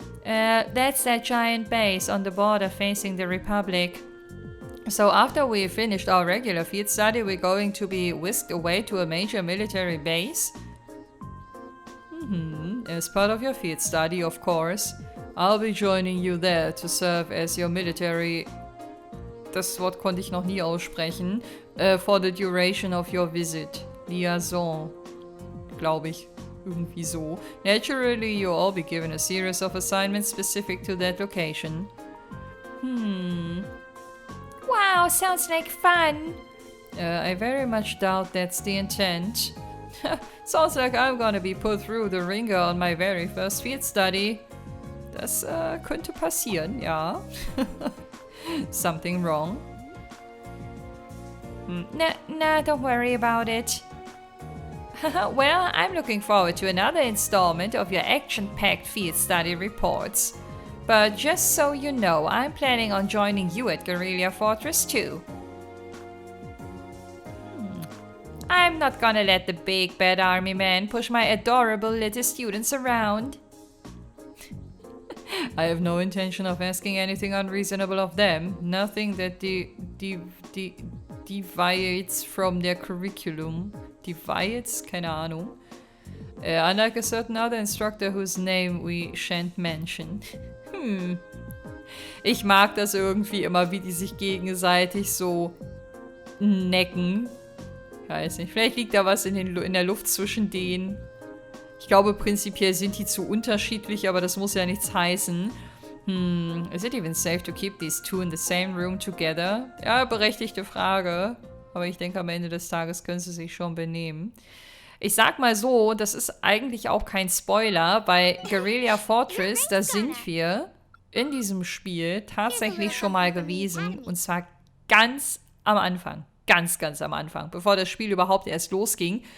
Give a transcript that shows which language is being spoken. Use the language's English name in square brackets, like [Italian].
[English] That's that giant base on the border facing the Republic. So after we finished our regular field study, we're going to be whisked away to a major military base? As part of your field study, of course. I'll be joining you there to serve as your military... [German] Das Wort konnte ich noch nie aussprechen. [English] For the duration of your visit. Liaison. [German] Glaube ich. Irgendwie so. [English] Naturally, you'll all be given a series of assignments specific to that location. Wow, sounds like fun. I very much doubt that's the intent. Sounds like I'm gonna be put through the ringer on my very first field study. [German] Das könnte passieren, ja. [English] Something wrong? Nah, don't worry about it. Well, I'm looking forward to another installment of your action-packed field study reports. But just so you know, I'm planning on joining you at Guerrilla Fortress too. I'm not gonna let the big bad army man push my adorable little students around. I have no intention of asking anything unreasonable of them. Nothing that deviates from their curriculum. Deviates? [German] Keine Ahnung. [English] Unlike a certain other instructor whose name we shan't mention. [German] Ich mag das irgendwie immer, wie die sich gegenseitig so necken. Ich weiß nicht, vielleicht liegt da was in der Luft zwischen denen. Ich glaube, prinzipiell sind die zu unterschiedlich, aber das muss ja nichts heißen. Is it even safe to keep these two in the same room together? Ja, berechtigte Frage. Aber ich denke, am Ende des Tages können sie sich schon benehmen. Ich sag mal so, das ist eigentlich auch kein Spoiler. Bei Guerrilla Fortress, da sind wir in diesem Spiel tatsächlich schon mal gewesen. Und zwar ganz am Anfang. Ganz, ganz am Anfang, bevor das Spiel überhaupt erst losging.